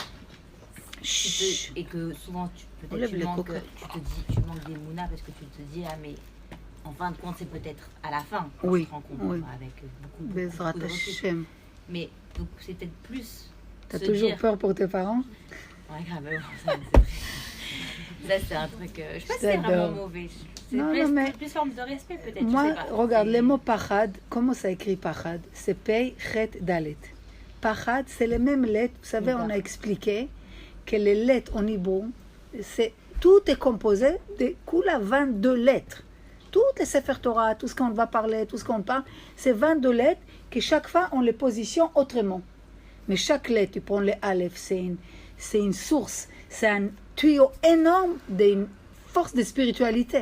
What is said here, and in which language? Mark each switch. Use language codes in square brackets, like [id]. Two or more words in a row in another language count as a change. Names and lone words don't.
[fr] Et que souvent, tu manques des mounas parce que tu te dis, ah, mais en fin de compte, c'est peut-être à la fin qu'on se rend compte avec beaucoup de recul. Mais donc, c'est peut-être plus. T'as toujours peur pour tes parents? Ouais, grave. Ça, c'est un truc. Je sais pas si c'est vraiment mauvais. C'est plus forme de respect, peut-être. Moi, regarde, le mot pachad, comment ça écrit pachad? C'est [he] פא, חית, דלת. [fr] Pachad, c'est les mêmes lettres. Vous savez, on a expliqué que les lettres en hébreu, tout est composé de 22 lettres. Toutes les [he] ספר תורה, [fr] tout ce qu'on va parler, tout ce qu'on parle, c'est 22 lettres que chaque fois on les positionne autrement. Mais chaque lettre, tu prends les Aleph, c'est une source, c'est un tuyau énorme d'une force de spiritualité.